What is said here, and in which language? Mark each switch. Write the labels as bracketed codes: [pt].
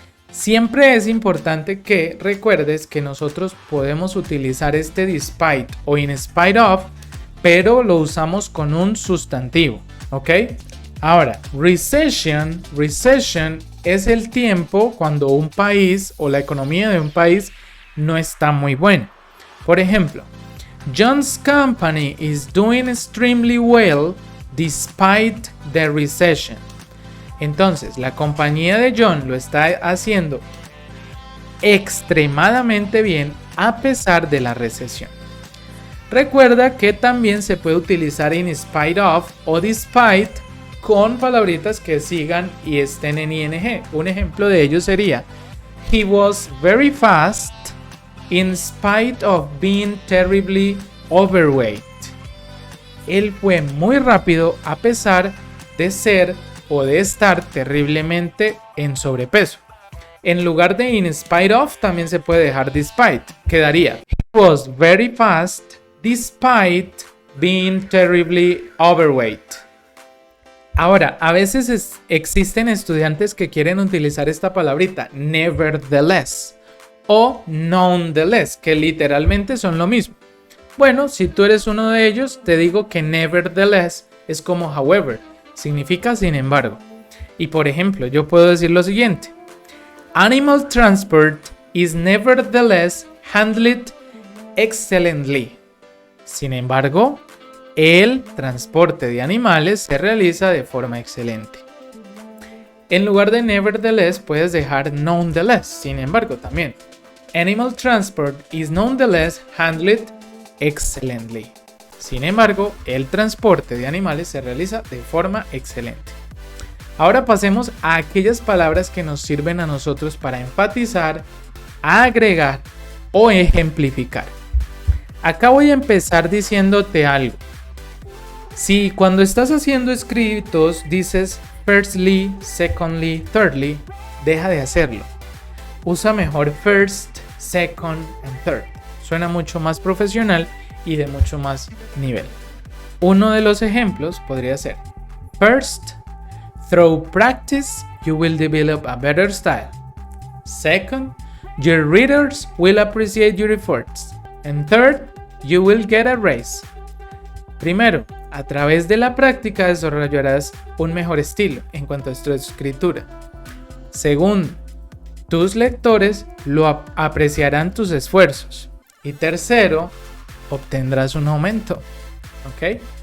[es] Siempre es importante que recuerdes que nosotros podemos utilizar este despite o in spite of, pero lo usamos con un sustantivo. ¿Ok? Ahora, recession es el tiempo cuando un país o la economía de un país no está muy buena. Por ejemplo, [en] John's company is doing extremely well despite the recession. [es] Entonces, la compañía de John lo está haciendo extremadamente bien a pesar de la recesión. Recuerda que también se puede utilizar in spite of o despite con palabritas que sigan y estén en ing. Un ejemplo de ello sería: [en] He was very fast in spite of being terribly overweight. [es] Él fue muy rápido a pesar de ser o de estar terriblemente en sobrepeso. En lugar de in spite of también se puede dejar despite. Quedaría: [en] He was very fast despite being terribly overweight. [es] Ahora, a veces existen estudiantes que quieren utilizar esta palabrita nevertheless o nonetheless, que literalmente son lo mismo. Bueno, si tú eres uno de ellos, te digo que nevertheless es como however, significa sin embargo. Y por ejemplo, yo puedo decir lo siguiente: [en] Animal transport is nevertheless handled excellently. [es] Sin embargo, el transporte de animales se realiza de forma excelente. En lugar de nevertheless puedes dejar nonetheless, sin embargo también. [en] Animal transport is nonetheless handled excellently. [es] Sin embargo, el transporte de animales se realiza de forma excelente. Ahora pasemos a aquellas palabras que nos sirven a nosotros para enfatizar, agregar o ejemplificar. Acá voy a empezar diciéndote algo. Si cuando estás haciendo escritos dices firstly, secondly, thirdly, deja de hacerlo. Usa mejor first, second and third. Suena mucho más profesional y de mucho más nivel. Uno de los ejemplos podría ser: [en] First, through practice you will develop a better style. Second, your readers will appreciate your efforts. And third, you will get a raise. [es] Primero, a través de la práctica desarrollarás un mejor estilo en cuanto a tu escritura. Segundo, tus lectores apreciarán tus esfuerzos. Y tercero, obtendrás un aumento. ¿Ok?